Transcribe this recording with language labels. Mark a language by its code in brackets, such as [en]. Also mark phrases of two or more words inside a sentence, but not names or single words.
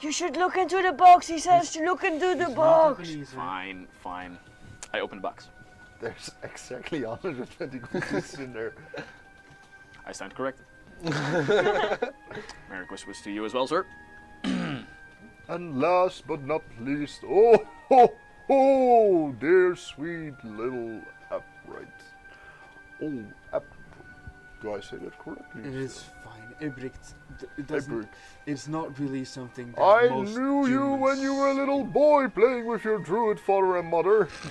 [en] You should look into the box. He says to look into the box. Fine, fine. I open the box. There's exactly 120 pieces in there. I stand corrected. Merry Christmas to you as well, sir. And last but not least, oh ho ho, dear sweet little upright. Oh, do I say that correctly? It is fine. Ebricht, it doesn't. Upright. It's not really something that I most knew you humans- when you were a little boy playing with your druid father and mother.